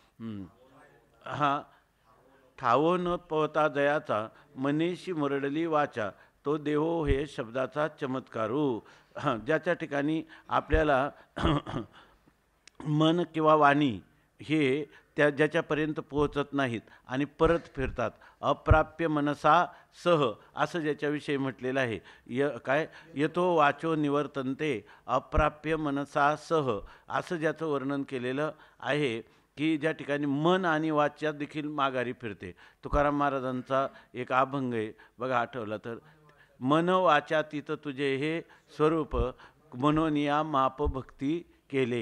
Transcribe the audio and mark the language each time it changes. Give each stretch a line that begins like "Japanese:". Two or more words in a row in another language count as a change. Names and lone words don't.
Marathi: हा ठावो न पवता जयाचा, मनीषी मुरडली वाचा, तो देवो हे शब्दाचा चमत्कारू. ज्याच्या ठिकाणी आपल्याला मन किंवा वाणी हे ज्याच्यापर्यंत पोहोचत नाहीत आणि परत फिरतात,
Sanskrit: अप्राप्य मनसा सह
Marathi: असं ज्याच्याविषयी म्हटलेलं आहे. काय
Sanskrit: यतो वाचो निवर्तन्ते अप्राप्य मनसा सह
Marathi: असं ज्याचं वर्णन केलेलं आहे की ज्या ठिकाणी मन आणि वाच्या देखील माघारी फिरते. तुकाराम महाराजांचा एक अभंग आहे बघा, आठवला तर, मन वाचातीत तुझे हे स्वरूप, मनोनिया माप भक्ती केले.